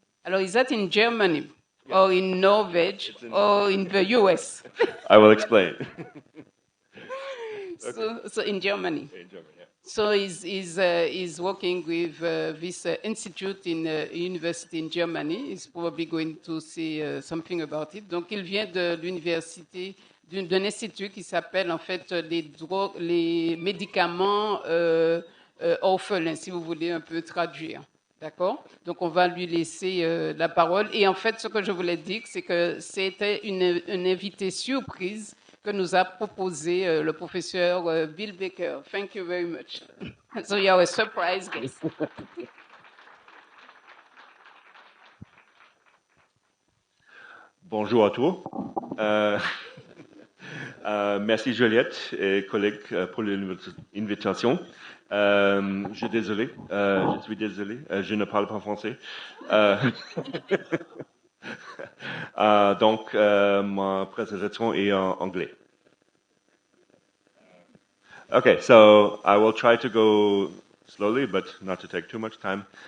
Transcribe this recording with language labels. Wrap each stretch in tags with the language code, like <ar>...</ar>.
<en>Alors, is that in Germany or in Norway or in the US? I will explain. So in Germany. In Germany, yeah. So he's working with this institute in a university in Germany. He's probably going to say something about it.</en> <fr>Donc, il vient de l'université, d'un institut qui s'appelle en fait les médicaments orphelins, si vous voulez un peu traduire. D'accord? Donc, on va lui laisser la parole. Et en fait, ce que je voulais dire, c'est que c'était une invitée surprise que nous a proposé le professeur Bill Baker.</fr> <en>Thank you very much. So you are a surprise guest.</en> <fr>Bonjour à tous. Merci Juliette et collègues pour l'invitation. Je suis désolé, je ne parle pas français. Donc, ma présentation est en anglais.</fr> <en>Okay, so I will try to go slowly, but not to take too much time.</en>